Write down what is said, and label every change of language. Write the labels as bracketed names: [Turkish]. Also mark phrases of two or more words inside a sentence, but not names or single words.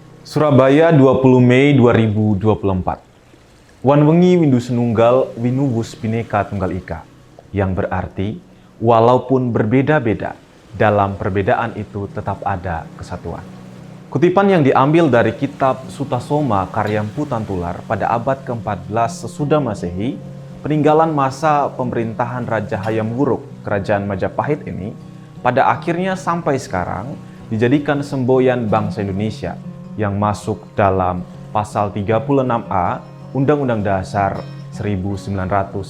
[Kawi] Surabaya 20 Mei 2024. Wan wengi windu senunggal winuwus bineka tunggal ika, [Indonesian] yang berarti walaupun berbeda-beda, dalam perbedaan itu tetap ada kesatuan. Kutipan yang diambil dari kitab Sutasoma karya Mpu Tantular pada abad ke-14 sesudah Masehi, peninggalan masa pemerintahan Raja Hayam Wuruk Kerajaan Majapahit ini, pada akhirnya sampai sekarang dijadikan semboyan bangsa Indonesia yang masuk dalam pasal 36A Undang-Undang Dasar 1945.